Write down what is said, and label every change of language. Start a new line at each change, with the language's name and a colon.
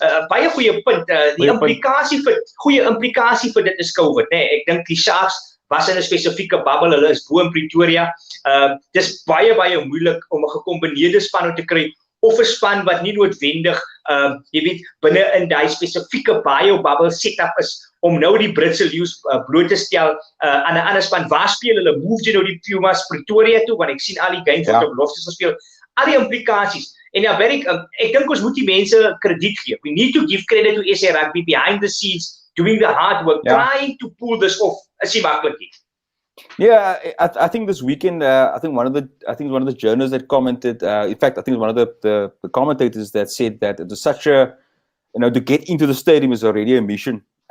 Afrikaans: Baie goeie punt, die goeie implikasie vir dit is COVID, né? Ek dink die Sharks was in 'n spesifieke bubble, hulle is bo in Pretoria. Dis baie moeilik om 'n gekombineerde span te kry, of 'n span wat nie noodwendig binne in daai spesifieke bubble setup is, om nou die Britse Lions bloot te stel aan 'n ander span. Waar speel hulle? Move jy nou die Pumas Pretoria toe, want ek sien al die games wat op beloftes gespeel. Al die implikasies. En ja, ek dink ons moet die mense krediet gee.
English: We need to give credit to SA Rugby behind the scenes, doing the hard work, trying to pull this off.
Afrikaans: Is nie maklik nie.
English: Yeah, I think this weekend, I think one of the journalists that commented, in fact, I think one of the commentators that said that it was such a, to get into the stadium is already a mission.